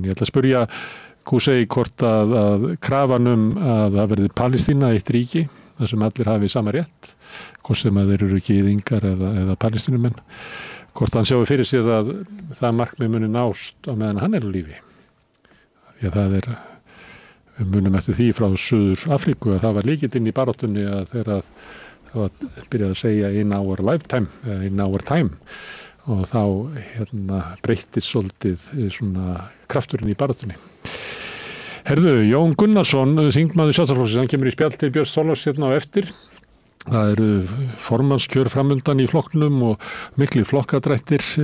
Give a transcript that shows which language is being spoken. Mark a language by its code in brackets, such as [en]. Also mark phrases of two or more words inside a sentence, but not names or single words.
[is] Ég ætla að spyrja Kusei hvort að krafan að það verði Palestína eitt ríki þar sem allir hafi sama rétt, hvort sem að þeir eru gyðingar eða palestínumenn, hvort hann sjáu fyrir sér að það markmið muni nást á meðan hann er á lífi. Því að það við munum eftir því frá Suður Afríku að það var lykillinn í baráttunni að þegar það var byrjað að segja [en] in our lifetime, in our time, [is] og þá breyttist svolítið svona krafturinn í baráttunni. Herðu, Jón Gunnarsson, þingmaður Sjálfstæðisflokksins, hann kemur í spjall til Björns Thorláks hérna á eftir. Það eru formannskjör framundan í flokknum og miklir flokkadrættir.